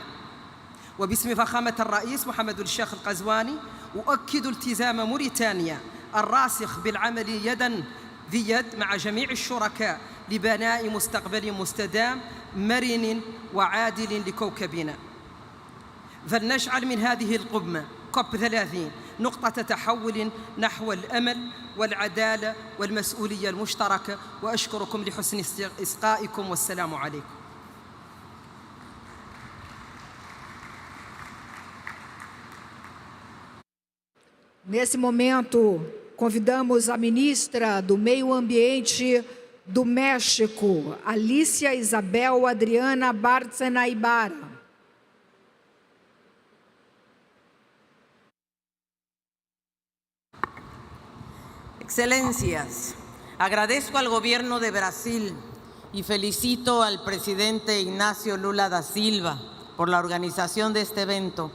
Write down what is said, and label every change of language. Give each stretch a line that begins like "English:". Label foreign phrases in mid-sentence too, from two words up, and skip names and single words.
Arabic: وباسم فخامة الرئيس محمد الشيخ القزواني أؤكد التزام موريتانيا الراسخ بالعمل يداً في يد مع جميع الشركاء لبناء مستقبل مستدام مرن وعادل لكوكبنا. فلنجعل من هذه القمة COP30 نقطة تحول نحو الأمل والعدالة والمسؤولية المشتركة، وأشكركم لحسن إصغائكم والسلام عليكم.
Portuguese: Nesse momento, convidamos a ministra do Meio Ambiente do México, Alicia Isabel Adriana Bárcena Ibarra.
Spanish: Excelencias, agradezco al Gobierno de Brasil y felicito al presidente Inácio Lula da Silva por la organización de este evento.